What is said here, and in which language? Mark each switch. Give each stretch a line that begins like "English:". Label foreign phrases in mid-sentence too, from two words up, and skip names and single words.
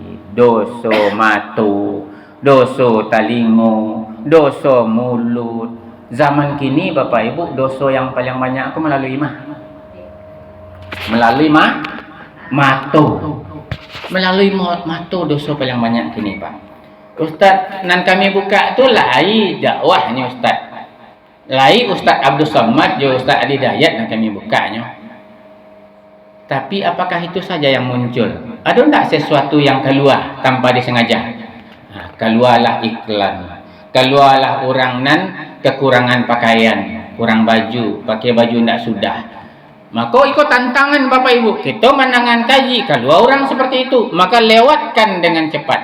Minangkabau: Dosa matu, dosa talingo, dosa mulut.
Indonesian: Zaman kini Bapak Ibu, dosa yang paling banyak aku melalui matu. Melalui matu dosa paling banyak kini Pak.
Minangkabau: Ustaz, nan kami buka tu lai dakwahnya Ustaz. Lai Ustaz Abdul Somad jo Ustaz Adi Dayat nan kami bukanya.
Indonesian: Tapi apakah itu saja yang muncul? Ada enggak sesuatu yang keluar tanpa disengaja? Nah, keluarlah iklan. Keluarlah orang nan kekurangan pakaian, kurang baju, pakai baju tidak sudah. Maka ikut tantangan Bapak Ibu, kita menangan kaji, kalau orang seperti itu, maka lewatkan dengan cepat.